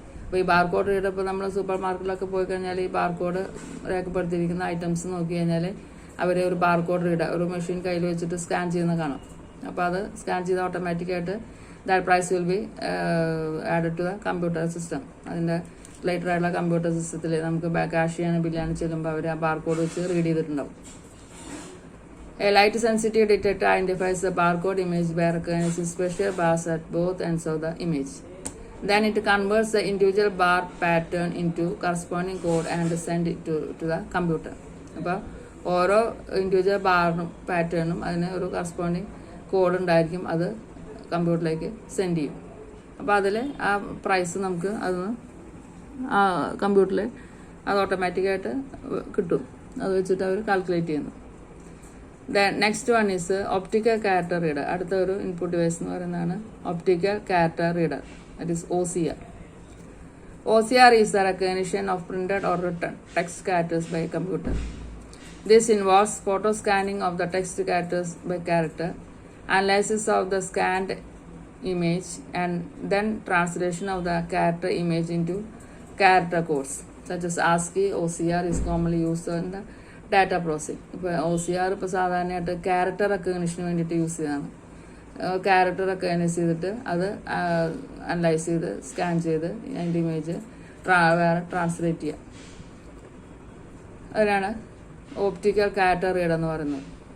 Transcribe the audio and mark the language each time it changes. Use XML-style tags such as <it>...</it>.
<ml>അപ്പോൾ ഈ barcode reader ഇപ്പോൾ നമ്മൾ സൂപ്പർ മാർക്കറ്റിലൊക്കെ പോയി കഴിഞ്ഞാൽ ഈ ബാർകോഡ് രേഖപ്പെടുത്തിയിരിക്കുന്ന ഐറ്റംസ് നോക്കി കഴിഞ്ഞാൽ അവർ ഒരു ബാർകോഡ് റീഡർ ഒരു മെഷീൻ കയ്യിൽ വെച്ചിട്ട് സ്കാൻ ചെയ്യുന്ന കാണാം. അപ്പോൾ അത് സ്കാൻ ചെയ്ത് ഓട്ടോമാറ്റിക്കായിട്ട്</ml> <en>That price will be added to the computer system.</en> <ml>അതിൻ്റെ ലേറ്റർ ആയിട്ടുള്ള കമ്പ്യൂട്ടർ സിസ്റ്റത്തിൽ നമുക്ക് ക്യാഷ് ചെയ്യാൻ ബില്ലാണ് ചെല്ലുമ്പോൾ അവർ ആ ബാർകോഡ് വെച്ച് റീഡ് ചെയ്തിട്ടുണ്ടാവും.</ml> <en>A light sensitive detector identifies the barcode image by recognizing special bars at both ends of the image. Then it converts the individual bar pattern into corresponding code and send it to the computer.</en> <ml>അപ്പോൾ ഓരോ individual ബാറിനും പാറ്റേണും അതിന് ഒരു corresponding code ഉണ്ടായിരിക്കും, അത് കമ്പ്യൂട്ടറിലേക്ക് send ചെയ്യും. അപ്പോൾ അതിൽ ആ പ്രൈസ് നമുക്ക് അതൊന്ന് കമ്പ്യൂട്ടറിൽ അത് ഓട്ടോമാറ്റിക്കായിട്ട് കിട്ടും. അത് വെച്ചിട്ട് അവർ കാൽക്കുലേറ്റ് ചെയ്യുന്നു.</ml> <en>Next one is optical character reader.</en> <ml>അടുത്ത ഒരു ഇൻപുട്ട് ഡിവൈസ് എന്ന് പറയുന്നതാണ് optical character reader,</ml> <en>That is OCR. OCR is the recognition of printed or written text characters by computer. This involves photo scanning of the text characters by character, analysis of the scanned image, and then translation of the character image into character codes such as ASCII. OCR is commonly used in the data processing.</en> <ml>ഇപ്പോൾ OCR ഇപ്പോൾ സാധാരണയായിട്ട് character recognition വേണ്ടിയിട്ട് use ചെയ്തതാണ്. Character recognise ചെയ്തിട്ട് അത് analyse ചെയ്ത് scan ചെയ്ത് അതിൻ്റെ ഇമേജ് വേറെ ട്രാൻസ്ലേറ്റ് ചെയ്യുക. അതിനാണ് ഓപ്റ്റിക്കൽ ക്യാരക്ടർ റീഡർ എന്ന് പറയുന്നത്.</ml>